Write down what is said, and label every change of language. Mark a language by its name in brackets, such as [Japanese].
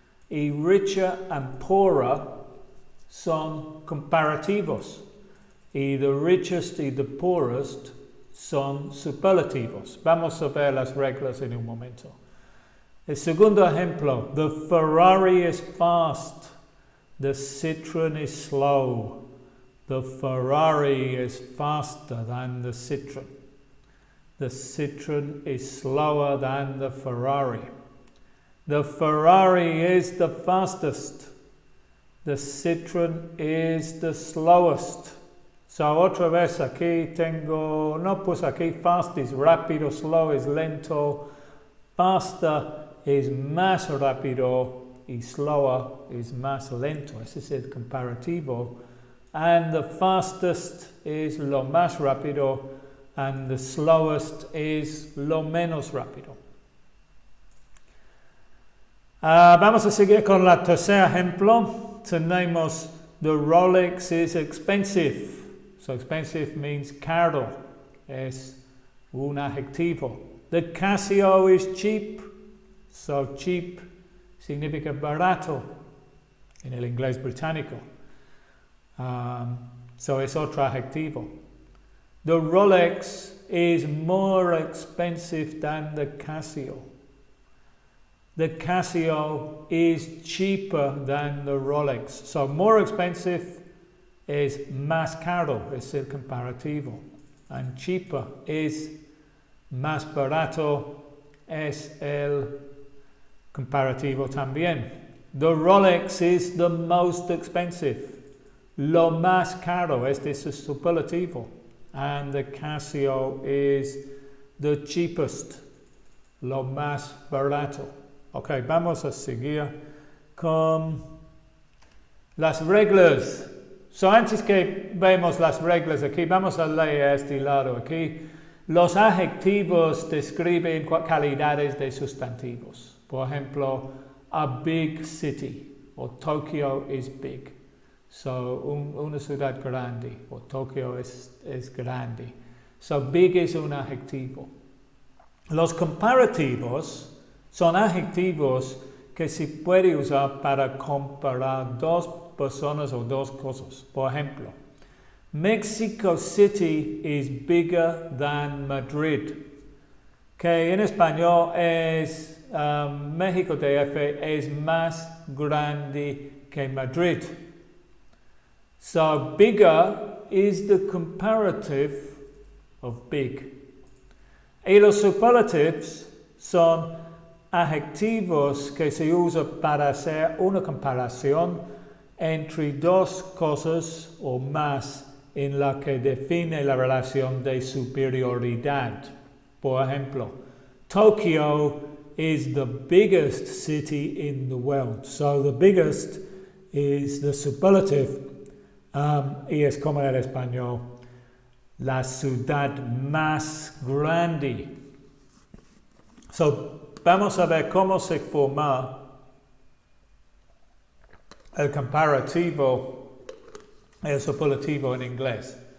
[Spanish] Y [English] richer and poorer [Spanish] son comparativos. Y [English] the richest [Spanish] y [English] the poorest [Spanish] son superlativos. Vamos a ver las reglas en un momento. El segundo ejemplo, [English] the Ferrari is fast. The Citroen is slow. The Ferrari is faster than the Citroen. The Citroen is slower than the Ferrari. The Ferrari is the fastest. The Citroen is the slowest. [Spanish] Otra vez aquí tengo, no pues aquí fast es rápido, slow es lento, faster es más rápido y slower es más lento. Ese es el comparativo. [English] And the fastest is [Spanish] lo más rápido, [English] and the slowest is [Spanish] lo menos rápido. Vamos a seguir con el tercer ejemplo. [English] Tenemos the Rolex is expensive. Expensive means [Spanish] caro. Es un adjetivo. [English] The Casio is cheap. [Spanish] Cheap significa barato en el inglés británico. Es otro adjetivo. [English] The Rolex is more expensive than the Casio. The Casio is cheaper than the Rolex. [Spanish] More expensive es más caro, es el comparativo. [English] And cheaper [Spanish] es más barato, es el comparativo también. [English] The Rolex is the most expensive. [Spanish] Lo más caro, este es el superlativo. [English] And the Casio is the cheapest. [Spanish] Lo más barato. Ok, vamos a seguir con las reglas. So, antes que vemos las reglas aquí, vamos a leer a este lado aquí. Los adjetivos describen calidades de sustantivos. Por ejemplo, [English] a big city, o Tokyo is big. [Spanish] So, una ciudad grande, o Tokio es grande. So, big es un adjetivo. Los comparativos son adjetivos que se puede usar para comparar dos personas o dos cosas. Por ejemplo, [English] Mexico City is bigger than Madrid. [Spanish] Que en español es México DF es más grande que Madrid. [English] So, bigger is the comparative of big. [Spanish] Y los superlatives son adjetivos que se usan para hacer una comparación entre dos cosas o más en la que define la relación de superioridad. Por ejemplo, [English] Tokyo is the biggest city in the world. So the biggest is the superlative. [Spanish] Y es como en español, la ciudad más grande. So, vamos a ver cómo se forma el comparativo, el superlativo en inglés.